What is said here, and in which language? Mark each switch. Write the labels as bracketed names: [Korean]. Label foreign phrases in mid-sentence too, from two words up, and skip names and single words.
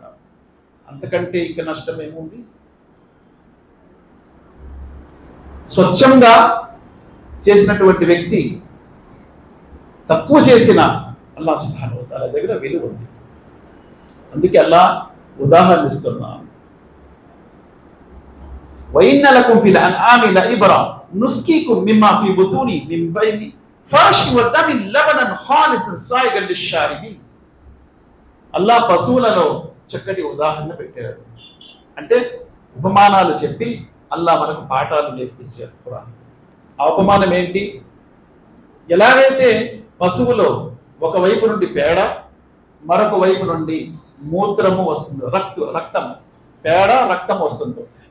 [Telugu] అంతకంటే ఇంకా నష్టం ఏముంది? స్వచ్ఛంగా చేసినటువంటి వ్యక్తి తక్కువ చేసిన [Arabic] الله سبحانه وتعالى [Telugu] దగ్గర విలువ ఉంది. అందుకే అల్లాహ్ ఉదాహరణ ఇస్తున్నాను, [Arabic] وَإِنَّ لَكُمْ فِي الْأَنْعَامِ لَعِبْرَةً نُسْقِيكُم مِّمَّا فِي بُطُونِهِ مِن بَيْنِ فَرْشٍ وَدَمٍ لَبَنًا خَالِصًا صَائِغًا لِلشَّارِبِينَ. [Telugu] అల్లాహ్ పశువులలో చక్కటి ఉదాహరణ పెట్టారు. అంటే ఉపమానాలు చెప్పి అల్లాహ్ మనకు పాఠాలు నేర్పించారు ఖురాన్. ఆ ఉపమానం ఏంటి? ఎలాగైతే పశువులో ఒక వైపు నుండి పేడ, మరొక వైపు నుండి మూత్రము వస్తుంది, రక్తం, పేడ రక్తం వస్తుంది.